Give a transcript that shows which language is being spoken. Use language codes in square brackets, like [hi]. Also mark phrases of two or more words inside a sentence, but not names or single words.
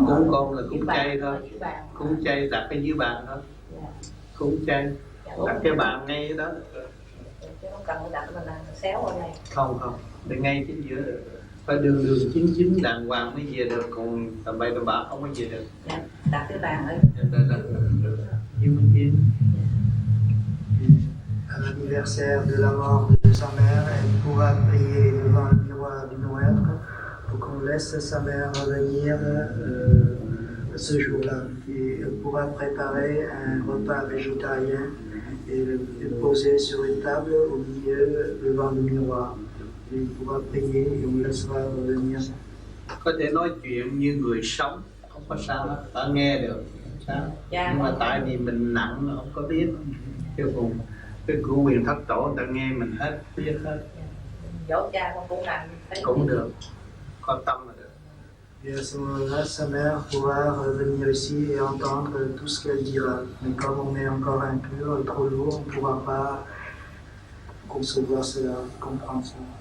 [vi] Cúng cơm là cúng chay thôi. Cúng chay đặt cái dưới bàn thôi. Dạ. Cúng chay. Dạ, đặt cái bàn ngay đó. Chứ không cần đặt mình làm xéo ở đây. Không, để ngay chính giữa được. Phải đường chính đàng hoàng mới về được, còn tầm bậy tầm bạ không có về được. Dạ, đặt cái bàn ở [fr] À l'anniversaire de la mort de sa mère, elle pourra prier devant le miroir du non-être pour qu'on laisse sa mère revenir ce jour-là. Et elle pourra préparer un repas végétarien et le poser sur une table au milieu devant le miroir. Et il pourra prier et on laissera revenir. [vi] Có thể nói chuyện như người sống, không có sao, ta nghe được, sao? Dạ. Nhưng mà tại vì mình nặng không có biết, chứ còn cái của quyền thất tổ ta nghe mình hết, biết hết. dỗ cha con cũng làm Cũng được, có tâm là được. [fr] Et à ce moment-là, sa mère pourra revenir ici et entendre tout ce qu'elle dira. Mais comme on est encore impur, trop lourd, on ne pourra pas concevoir cela, comprendre cela.